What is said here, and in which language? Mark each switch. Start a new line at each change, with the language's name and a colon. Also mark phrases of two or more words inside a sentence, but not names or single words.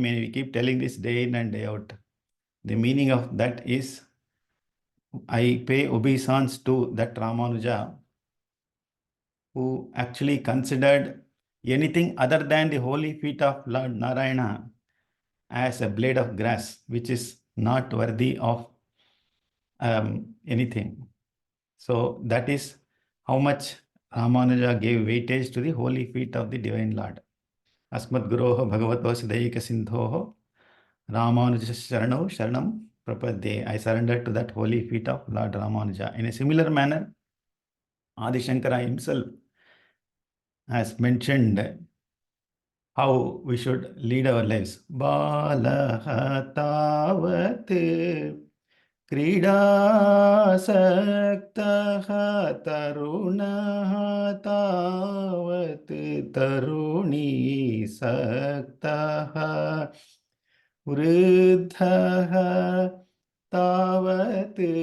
English: We keep telling this day in and day out. The meaning of that is, I pay obeisance to that Ramanuja who actually considered anything other than the holy feet of Lord Narayana as a blade of grass, which is not worthy of anything. So that is how much Ramanuja gave weightage to the holy feet of the Divine Lord.
Sanskrit: अस्मत् गुरोः भगवतो सिद्धैक सिन्धोः रामानुज शरणौ शरणं प्रपद्ये.
English: I surrender to that holy feet of Lord Ramanuja. In a similar manner, Adi Shankara himself has mentioned how we should lead our lives.
Sanskrit: बालः तावत् क्रीडासक्तः तरुणः तावत् तरुणी सक्तः वृद्धः तावत्